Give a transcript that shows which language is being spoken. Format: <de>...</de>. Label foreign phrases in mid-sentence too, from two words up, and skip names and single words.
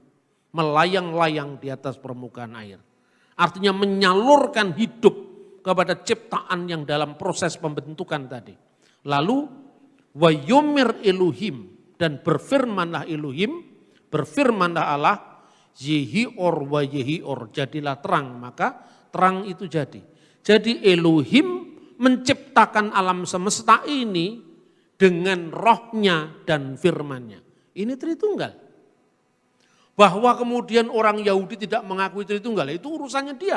<id>Melayang-layang di atas permukaan air. Artinya menyalurkan hidup kepada ciptaan yang dalam proses pembentukan tadi. Lalu</id> <he>wayomir Elohim</he> <id>dan berfirmanlah Elohim, berfirmanlah Allah,</id> <he>yehior wa yehior,</he> <id>jadilah terang, maka terang itu jadi. Jadi Elohim menciptakan alam semesta ini dengan rohnya dan firmannya. Ini Tritunggal. Bahwa kemudian orang Yahudi tidak mengakui Tritunggal, itu urusannya dia.</id>